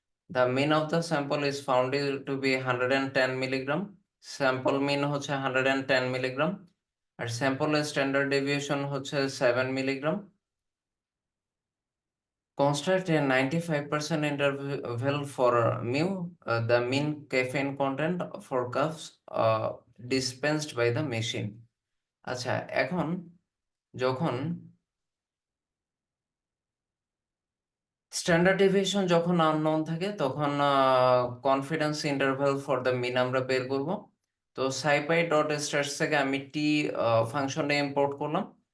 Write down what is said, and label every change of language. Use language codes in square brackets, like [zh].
[en] The mean of the sample is found to be 110 milligram. [bn] Sample মিন হচ্ছে 110 milligram, আর স্যাম্পলের standard deviation হচ্ছে 7 milligram. [en] Construct a 95% interval for mu, the mean caffeine content for cups dispensed by the machine. [bn] আচ্ছা, এখন যখন standard deviation যখন unknown থাকে, তখন confidence interval for the mean আমরা বের করব। তো সাইপাই ডট স্টার্স থেকে আমি টি ফাংশনটা ইম্পোর্ট করলাম।